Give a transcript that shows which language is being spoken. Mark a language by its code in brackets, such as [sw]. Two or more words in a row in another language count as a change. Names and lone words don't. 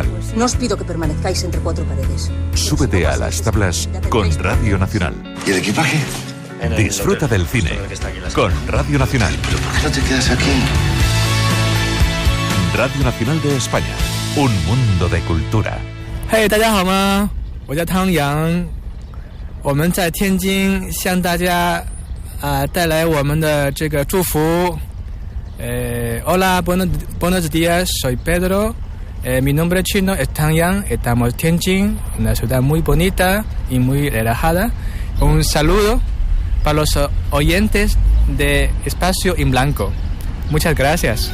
[es] No os pido que permanezcáis entre 4 paredes. Súbete a las tablas con Radio Nacional. ¿Y el equipaje? Disfruta del cine con Radio Nacional. ¿Pero por qué no te quedas aquí? Radio Nacional de España. Un mundo de cultura. [zh] Hey, 大家好吗？我叫汤阳，我们在天津向大家带来我们的这个祝福。 [es] Hola, buenos días, soy Pedro. Mi nombre chino es Tang Yang. Estamos en Tianjin, una ciudad muy bonita y muy relajada. Un saludo para los oyentes de Espacio en Blanco. Muchas gracias.